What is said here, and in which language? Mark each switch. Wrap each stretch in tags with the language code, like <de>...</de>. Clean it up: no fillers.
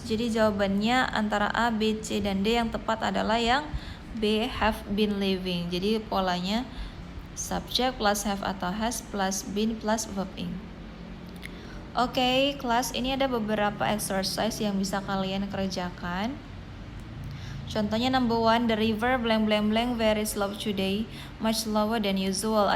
<id>Jadi jawabannya antara A, B, C, dan D. Yang tepat adalah yang B,</id> <en>have been living.</en> <id>Jadi polanya</id> <en>subject plus have atau has plus been plus verb ing.</en> <id>Oke, kelas, ini ada beberapa exercise yang bisa kalian kerjakan. Contohnya</id> <en>number 1, the river blank blank blank very slow today, much slower than usual.</en>